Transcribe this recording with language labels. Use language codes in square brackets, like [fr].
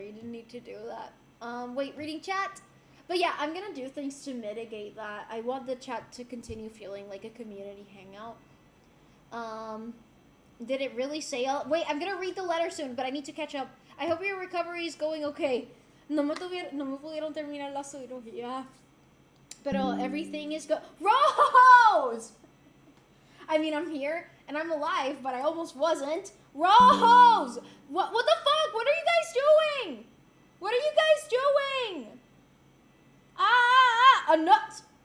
[en] You didn't need to do that. Wait, reading chat? But yeah, I'm gonna do things to mitigate that. I want the chat to continue feeling like a community hangout. Did it really say all? Wait, I'm gonna read the letter soon, but I need to catch up. I hope your recovery is going okay. [es] No me pudieron terminar la cirugía. Pero [en] everything is Rose! I mean, I'm here and I'm alive, but I almost wasn't. Rose! What the fuck? What are you guys doing? What are you guys doing? A nut.